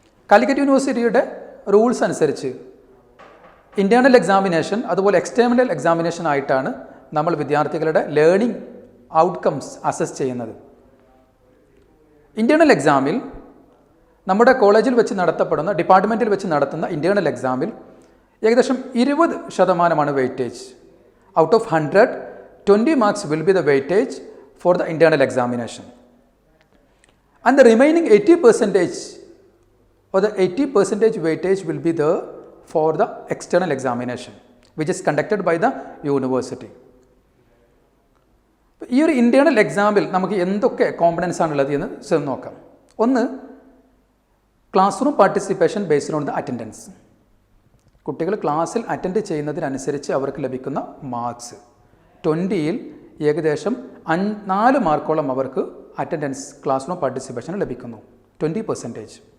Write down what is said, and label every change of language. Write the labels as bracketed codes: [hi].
[ml] കാലിക്കറ്റ് യൂണിവേഴ്സിറ്റിയുടെ റൂൾസ് അനുസരിച്ച് internal examination അതുപോലെ എക്സ്റ്റേണൽ എക്സാമിനേഷൻ ആയിട്ടാണ് നമ്മൾ വിദ്യാർത്ഥികളുടെ ലേണിംഗ് ഔട്ട്കംസ് അസസ് ചെയ്യുന്നത്. ഇൻറ്റേർണൽ എക്സാമിൽ നമ്മുടെ കോളേജിൽ വെച്ച് നടത്തപ്പെടുന്ന ഡിപ്പാർട്ട്മെൻറ്റിൽ വെച്ച് നടത്തുന്ന ഇൻറ്റേർണൽ എക്സാമിൽ ഏകദേശം 20% weightage. [en] Out of 100, 20 marks will be the weightage for the internal examination. And the remaining 80% or the 80% weightage will be there for the external examination, which is conducted by the university. [ml] ഈ ഒരു internal എക്സാമിൽ നമുക്ക് എന്തൊക്കെ components ആണുള്ളത് എന്ന് നോക്കാം. [en] ഒന്ന്, class room participation based on the attendance. [ml] കുട്ടികൾ ക്ലാസ്സിൽ അറ്റൻഡ് ചെയ്യുന്നതിനനുസരിച്ച് അവർക്ക് ലഭിക്കുന്ന മാർക്സ് 20ൽ ഏകദേശം 4 മാർക്കോളം അവർക്ക് അറ്റൻഡൻസ് ക്ലാസ് റൂം പാർട്ടിസിപ്പേഷൻ ലഭിക്കുന്നു, 20%.